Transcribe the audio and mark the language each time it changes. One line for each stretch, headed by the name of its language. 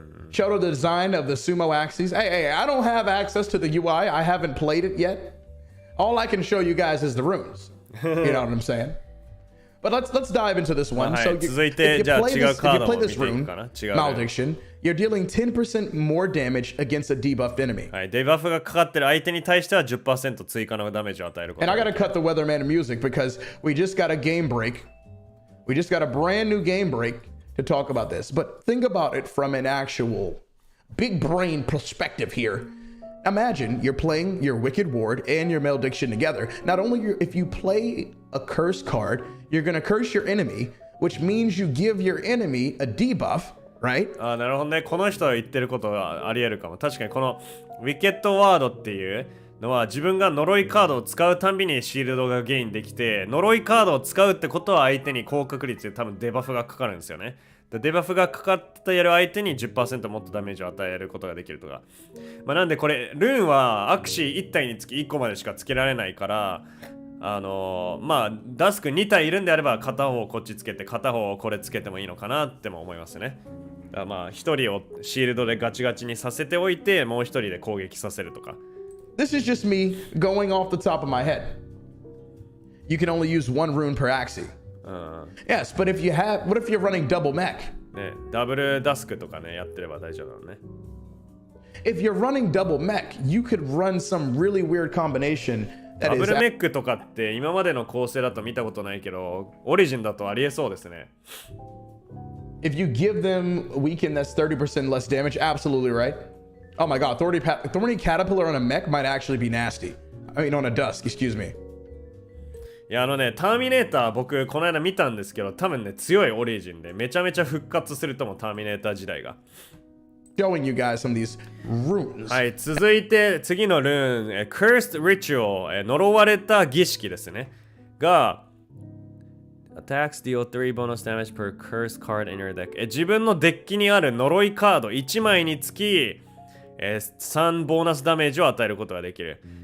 English: Show the design of the sumo Axies. Hey, I don't have access to the UI. I haven't played it yet. All I can show you guys is the runes. You know what I'm saying? But let's dive into this one. So if you play this rune, Malediction, you're dealing 10% more damage against a debuffed enemy.
Japanese: はい、デバフがかかってる相手に対しては 10% 追加のダメージを与えること
English: And
Japanese: が
English: I
Japanese: できる。
English: gotta cut the weatherman music because we just got a game break. We just got a brand new game break to talk about this. But think about it from an actual big brain perspective here. Imagine you're playing your Wicked Ward and your Malediction together. Not only if you play a curse card, you're gonna curse your enemy, which means you give your enemy a debuff, right?
Japanese: あ、なるほどね。この人が言ってることがあり得るかも。確かにこのウィケットワードっていうのは自分が呪いカードを使うたんびにシールドがゲインできて、呪いカードを使うってことは相手に高確率で多分デバフがかかるんですよね。デバフがかかってやる相手に 10% もっとダメージを与えることができるとか。まあ、なんでこれ、ルーンはアクシー1体につき1個までしかつけられないから、まあ、ダスク2体いるんであれば片方をこっちつけて片方をこれつけてもいいのかなっても思いますね。だからまあ、1人をシールドでガチガチにさせておいて、もう1人で攻撃させるとか。
English: This is just me going off the top of my head. You can only use one rune per Axie. Yes, but if you have, what if you're running double mech?
Japanese: ね、ダブルダスクとかね、やってれば大丈夫なのね。
English: If you're running double mech, you could run some really weird combination.
Japanese: ダブルメックとかって今までの構成だと見たことないけど、オリジンだとありえそうですね。
English: If you give them a weaken that's 30% less damage, absolutely right. Oh my god, Thorny Caterpillar on a mech might actually be nasty. I mean, on a Dusk, excuse me.
Japanese: いやターミネーター僕この間見たんですけど、多分ね強いオリジンでめちゃめちゃ復活するともターミネーター時代が。
English: Showing you guys some of these runes.
Japanese: はい、続いて次のルーン、Cursed Ritual、呪われた儀式ですね。
English: が、Attacks deal 3 bonus damage per curse card in your deck。
Japanese: 自分のデッキにある呪いカード1枚につき、3ボーナスダメージを与えることができる。